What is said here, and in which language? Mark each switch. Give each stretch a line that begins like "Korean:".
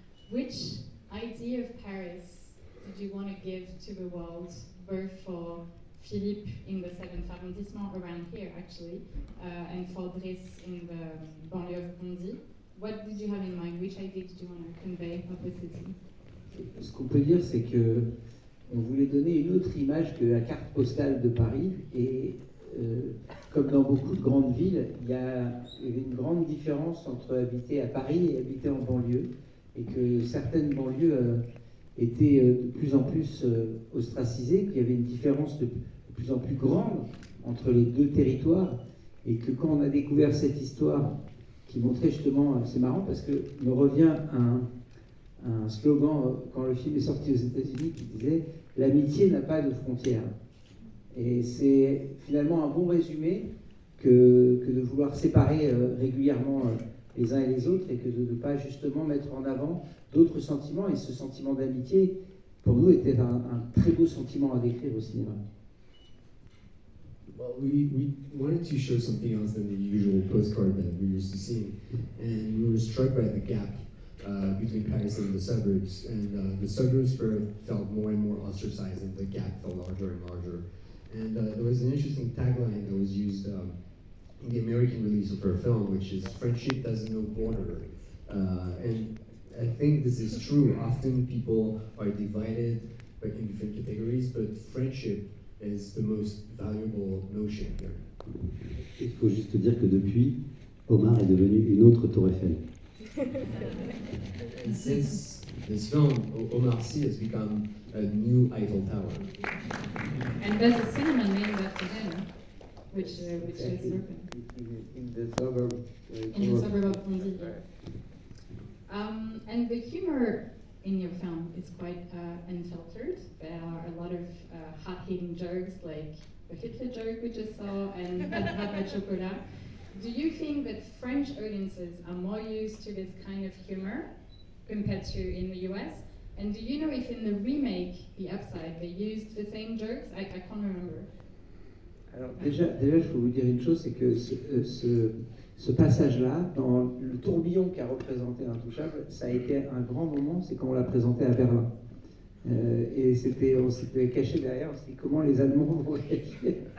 English: Which idea of Paris did you want to give to the world, both for Philippe in the 7th arrondissement around here actually, and for Driss in the banlieue of Bondy? What did you have in mind? Which idea did you want to convey of the city?
French: Ce qu'on peut dire, c'est que on voulait donner une autre image que la carte postale de Paris. Et comme dans beaucoup de grandes villes, il y avait une grande différence entre habiter à Paris et habiter en banlieue. Et que certaines banlieues étaient de plus en plus ostracisées, qu'il y avait une différence de plus en plus grande entre les deux territoires. Et que quand on a découvert cette histoire qui montrait justement, c'est marrant parce que me revient un slogan quand le film est sorti aux États-Unis qui disait « L'amitié n'a pas de frontières ». Et c'est finalement un bon résumé que de vouloir séparer régulièrement les uns et les autres et que de ne pas justement mettre en avant d'autres sentiments. Et ce sentiment d'amitié, pour nous, était un très beau sentiment à décrire au cinéma.
English: Well, we wanted to show something else than the usual postcard that we're used to seeing. And we were struck by the gap between Paris and the suburbs. And the suburbs felt more and more ostracized, and the gap felt larger and larger. And there was an interesting tagline that was used in the American release of our film, which is "Friendship doesn't know border." And I think this is true. Often people are divided in different categories, but friendship is the most valuable notion here.
French: Il faut juste dire que depuis, Omar est devenu une autre Tour Eiffel.
English: And since this film, Omar Sy has become a new Eiffel Tower. And there's a cinema named after him, which is open. In the suburb. In the suburb of Bondy. And the humor in your film is quite unfiltered. There are a lot of hard-hitting jokes, like the Hitler joke we just saw, and Papa Chocolat. Do you think that French audiences are more used to this kind of humor compared to in the US? And do you know if in the remake, The Upside, they used the same jokes? I can't remember.
French: Alors déjà, je peux vous dire une chose, c'est que ce passage-là, dans le tourbillon qu'a représenté Intouchable, ça a été un grand moment, c'est quand on l'a présenté à Berlin. Et on s'était caché derrière, on s'est dit comment les Allemands vont réagir.